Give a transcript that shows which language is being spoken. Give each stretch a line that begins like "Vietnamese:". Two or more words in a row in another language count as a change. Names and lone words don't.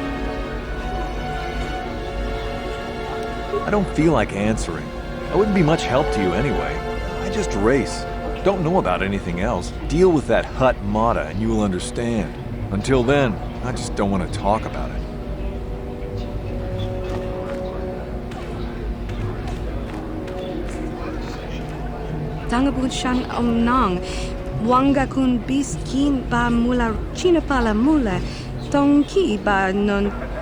English: I don't feel like answering. I wouldn't be much help to you anyway. I just race. Don't know about anything else. Deal with that hut Mata and you will understand. Until then, I just don't want to talk about it. Tangabut shan nang, wanga kun bis kin ba mula china pala mula, tong ki ba non.